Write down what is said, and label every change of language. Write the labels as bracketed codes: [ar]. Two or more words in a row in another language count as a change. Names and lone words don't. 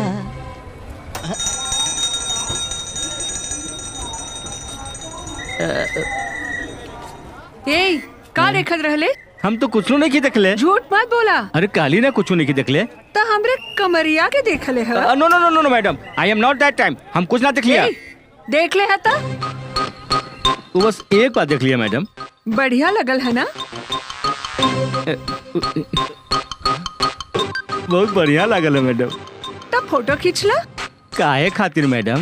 [bho] ए, का देखत रहले? हम तो कुछ नहीं देखले। झूठ मत बोला। अरे काली ना कुछ नहीं देखले। तो हमरे कमरिया के देखले है। [en] No no no no madam, I am not that time. [bho] हम कुछ ना देख लिया। देख ले है ता? वो बस एक बार देख लिया मैडम। बढ़िया लगल है ना? बहुत बढ़िया लगल है मैडम। तब फोटो खींच ला। काहे खातिर मैडम?